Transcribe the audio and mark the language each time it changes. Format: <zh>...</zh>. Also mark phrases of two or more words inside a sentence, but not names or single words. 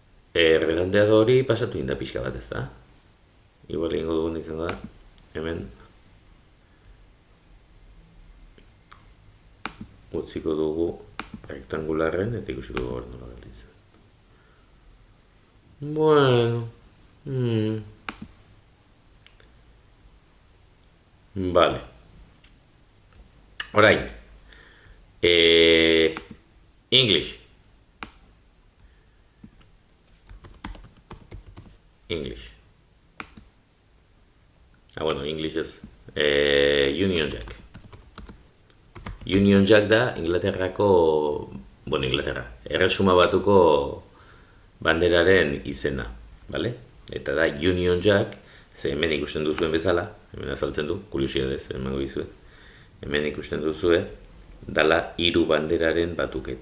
<eu>Redondeado hori pasatu inda pixka bat, ez da? Igual egingo dugun izango da, hemen utziko dugu rektangularren eta ikusiko dugu hor nola gelditzen.</eu> <es>Bueno, vale.</es> <eu>Orain, English. English. Bueno, English ez. Union Jack. Union Jack da Inglaterrako, bueno, Inglaterra, Erresuma Batuko banderaren izena, bale? Eta da Union Jack, ze hemen ikusten duzuen bezala, hemen azaltzen du, kuriosidadez, emango dizue. Hemen ikusten duzue, dala hiru banderaren batuketa.</eu>